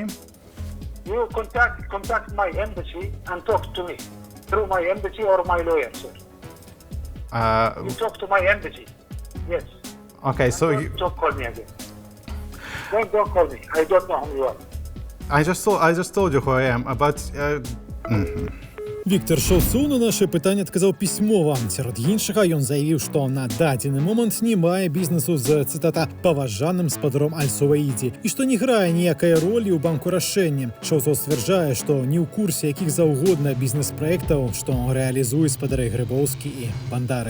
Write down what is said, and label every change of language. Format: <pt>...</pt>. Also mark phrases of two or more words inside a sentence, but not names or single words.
<en>You contact my embassy and talk to me through my embassy or my lawyer, sir. You talk to my embassy. Yes. Okay, so Don't call me again. Don't call me. I don't know who you are. I just told you who I am, but</en> <be>Віктор Шевцоў на наше пытанне адказаў пісьмова. Сярод іншага, ён заявіў, што на дадзены момант не мае бізнесу з, цытата, паважаным спадаром Аль-Суваидзі і што не грае ніякай ролі ў банку рашэння. Шевцоў сцвярджае, што не ў курсе якіх заўгодна бізнес-праектаў, што рэалізуюць спадары Грыбоўскі і Бандарак.</be>